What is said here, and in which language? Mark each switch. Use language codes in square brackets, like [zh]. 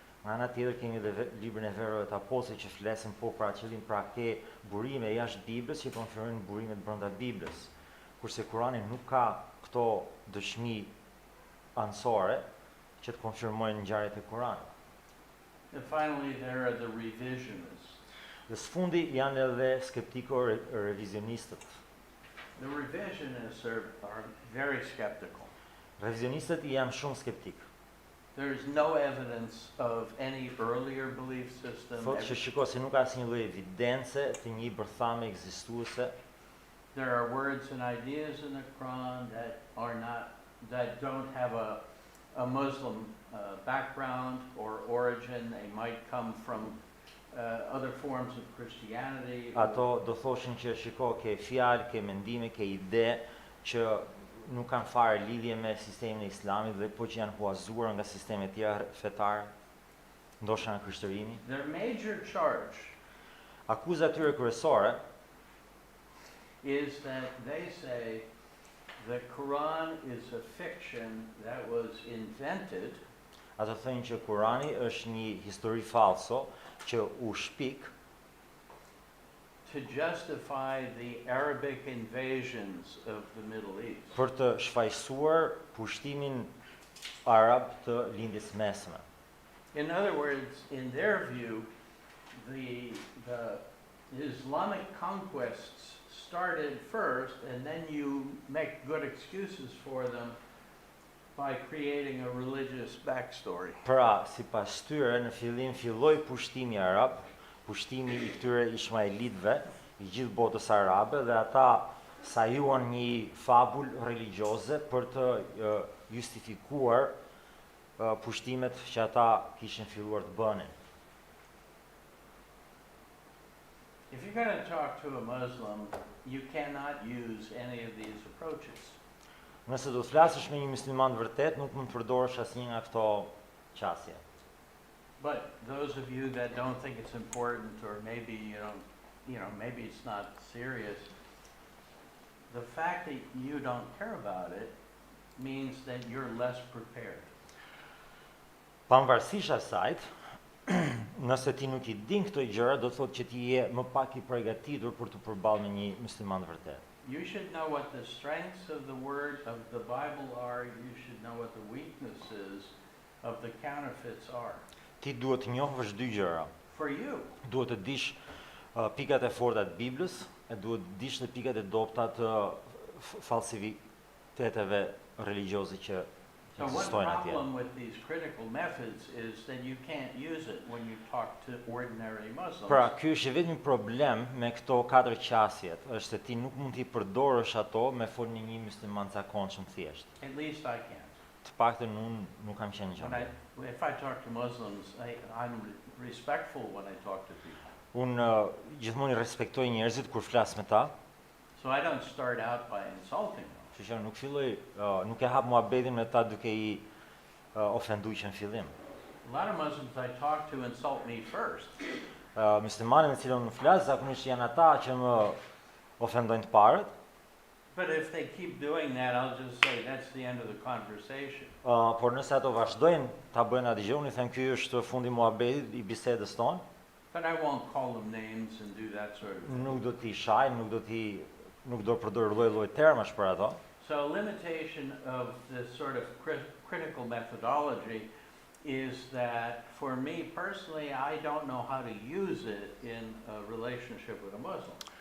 [sq] Nga ana tjetër kemi edhe librin e Verëve të Apostujve që flesin po për atë qëllim, pra ke burime jashtë Biblës që konfirmojnë burimet brenda Biblës. Kurse Kurani nuk ka këto dëshmi anësore që të konfirmojnë ngjarjet e Kuranit. [en] And finally, there are the revisionists. [sq] Dhe sfundi janë edhe skeptiko-revizionistët. [en] The revisionists are very skeptical. [sq] Revizionistët janë shumë skeptik. [en] There's no evidence of any earlier belief system. [sq] Thotë që shiko se nuk ka asnjë lloj evidence të një bërthame ekzistuese. [en] There are words and ideas in the Quran that don't have a Muslim background or origin. They might come from other forms of Christianity. [sq] Ato do thoshin që shiko ke fjalë, ke mendime, ke ide që nuk kanë fare lidhje me sistemin e Islamit dhe po që janë huazuar nga sisteme tjera fetare, ndoshta nga krishterimi. [en] Their major charge [sq] Akuza e tyre kryesore [en] is that they say the Quran is a fiction that was invented [sq] ato thënë që Kurani është një histori falso që u shpik [en] to justify the Arabic invasions of the Middle East. [sq] për të shfaqsuar pushtimin arab të lindjes mesme. [en] In other words, in their view, the Islamic conquests started first, and then you make good excuses for them by creating a religious backstory. [sq] Pra, sipas tyre, në fillim filloi pushtimi arab, pushtimi i këtyre ishmaelitëve, i gjithë botës arabe, dhe ata sajuan një fabul religioze për të justifikuar pushtimet që ata kishin filluar të bënin. [en] If you're going to talk to a Muslim, you cannot use any of these approaches. [sq] Nëse do të flasësh me një musliman vërtet, nuk mund të përdorësh asnjë nga këto qasje. [en] But those of you that don't think it's important, or maybe maybe it's not serious, the fact that you don't care about it means that you're less prepared. [sq] Pavarësisht asajt, nëse ti nuk i din këto gjëra, do thotë që ti je më pak i përgatitur për të përballë me një musliman vërtet. [en] You should know what the strengths of the word of the Bible are. You should know what the weaknesses of the counterfeits are. [sq] Ti duhet të njohësh dy gjëra. [en] For you. [sq] Duhet të dish pikat e forta të Biblës, e duhet të dish dhe pikat e dobta të falsifiteteve religjioze që [en] So one [sq] ekzistojnë atje. [en] problem with these critical methods is that you can't use it when you talk to ordinary Muslims. [sq] Pra, ky është vetëm problem me këto katër qasjet, është se ti nuk mund t'i përdorësh ato me folë një musliman zakonshëm thjesht. [en] At least I can't. [sq] Të paktën unë nuk kam qenë gjë. [en] If I talk to Muslims, I'm respectful when I talk to people. [sq] Unë gjithmonë i respektoj njerëzit kur flas me ta, [en] So I don't start out by insulting them. [sq] kështu që nuk e hap muhabetin me ta duke i ofenduar që në fillim. [en] A lot of Muslims I talk to insult me first. [sq] Muslimanët me cilën unë flas zakonisht janë ata që më ofendojnë të parët. [en] But if they keep doing that, I'll just say that's the end of the conversation. [sq] Por nëse ato vazhdojnë ta bëjnë atë gjë, unë i them ky është fundi i muhabetit, i bisedës tonë. [en] But I won't call them names and do that sort of thing. [sq] Nuk do t'i shaj, nuk do përdor lloj termash për ato. [en] So a limitation of this sort of critical methodology is that for me personally, I don't know how to use it in a relationship with a Muslim.